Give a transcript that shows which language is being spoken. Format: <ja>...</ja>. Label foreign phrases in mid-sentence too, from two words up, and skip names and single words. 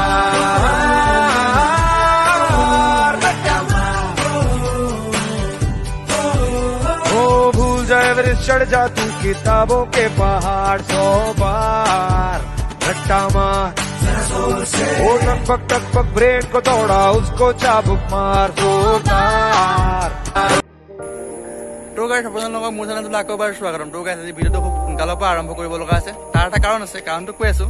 <hi>मार रट्टा मार ओ भूल जाए एवरेस्ट चढ़ जा तू किताबों के पहाड़ 100 बार रट्टा मार ओ टक पक ब्रेक को तोड़ा उसको चाबुक मार जोरदार</hi> <as>তো গাইছ আপোনালোকক মোৰ চেনেলটোলৈ আকৌ এবাৰ স্বাগতম। তো গাইছ আজি ভিডিঅ'টো খুব সোনকালৰ পৰা আৰম্ভ কৰিব লগা আছে। তাৰ এটা কাৰণ আছে, কাৰণটো কৈ আছো।</as>